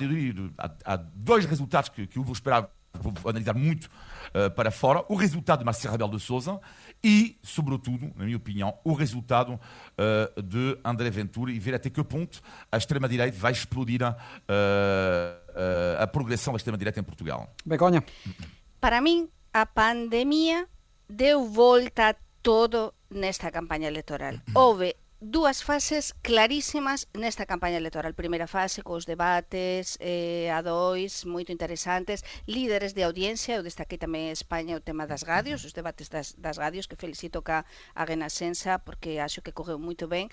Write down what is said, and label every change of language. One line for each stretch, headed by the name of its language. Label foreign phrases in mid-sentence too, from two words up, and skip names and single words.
Portuguese: Eu diria, há dois resultados que eu vou esperar, vou analisar muito para fora: o resultado de Marcelo Rebelo de Sousa e, sobretudo, na minha opinião, o resultado de André Ventura, e ver até que ponto a extrema-direita vai explodir a progressão da extrema-direita em Portugal. Begonha.
Galician: Para mim, a pandemia deu volta a todo nesta campanha eleitoral. Houve dúas fases clarísimas nesta campaña eleitoral. Primeira fase cos debates a dois moito interesantes, líderes de audiencia. Eu destaquei tamén en España o tema das radios, os debates das radios, que felicito a Renascença porque acho que correu moito ben.